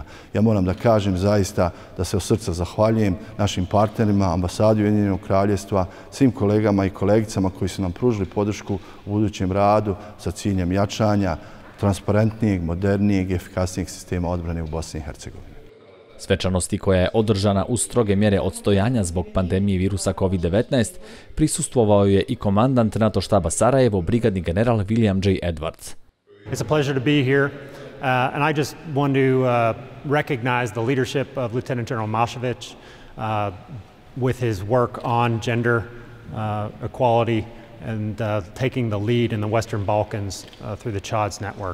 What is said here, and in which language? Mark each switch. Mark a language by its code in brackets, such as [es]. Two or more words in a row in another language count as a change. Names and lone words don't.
[bs] Ja moram da kažem zaista da se od srca zahvaljujem našim partnerima, ambasadi Ujedinjenog Kraljevstva, svim kolegama i kolegicama koji su nam pružili podršku u budućem radu sa ciljem jačanja transparentnijeg, modernijeg i efikasnijeg sistema odbrane u Bosni i Hercegovini. Svečanosti koja je održana uz stroge mjere odstojanja zbog pandemije virusa COVID-19 prisustvovao je i komandant NATO štaba Sarajevo, brigadni general William J. Edwards. [en] It's a pleasure to be here, and I just want to recognize the leadership of Lieutenant General Mašević with his work on gender equality and taking the lead in the Western Balkans through the CHODS network.